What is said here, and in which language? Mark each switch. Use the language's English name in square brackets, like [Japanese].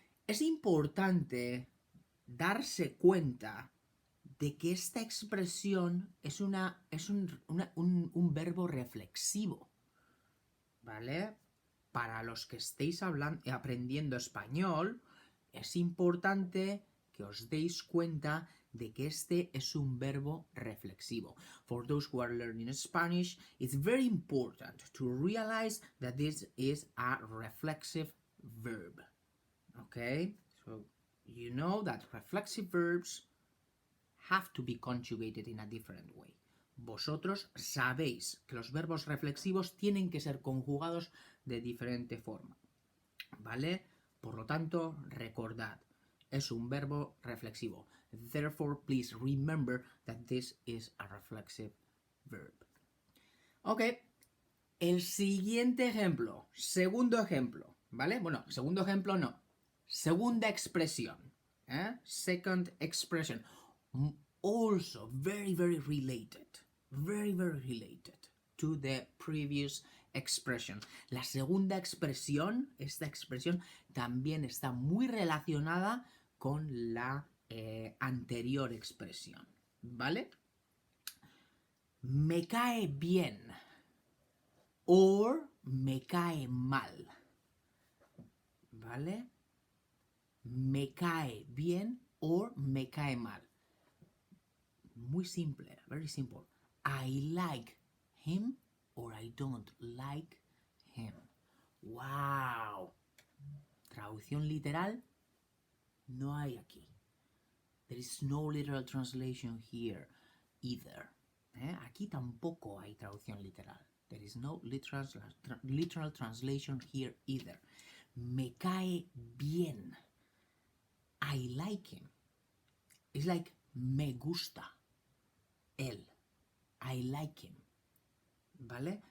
[Spanish] Es importante darse cuenta de que esta expresión es un verbo reflexivo, ¿vale? Para los que estéis aprendiendo español, es importante que os deis cuenta de que este es un verbo reflexivo. [English] For those who are learning Spanish, it's very important to realize that this is a reflexive verb. Okay? So, you know that reflexive verbs have to be conjugated in a different way. [Spanish] Vosotros sabéis que los verbos reflexivos tienen que ser conjugados de diferente forma. ¿Vale? Por lo tanto, recordad, es un verbo reflexivo. [English] Therefore, please remember that this is a reflexive verb. [Spanish] Ok, el siguiente ejemplo, segundo ejemplo, ¿vale? Bueno, segundo ejemplo no. Segunda expresión. [English] Second expression. Also very, very related. Very, very related to the previous expression. [Spanish] La segunda expresión, esta expresión, también está muy relacionada con la anterior expresión. ¿Vale? Me cae bien. Or me cae mal. ¿Vale? me cae bien or me cae mal. Muy simple, [English] very simple. I like him or I don't like him. ¡Wow! [Spanish] Traducción literal no hay aquí. [English] There is no literal translation here either. [Spanish] Aquí tampoco hay traducción literal. [English] There is no literal translation here either. [Spanish] Me cae bien. [English] I like him. It's like [Spanish] me gusta él. [English] I like him. ¿Vale?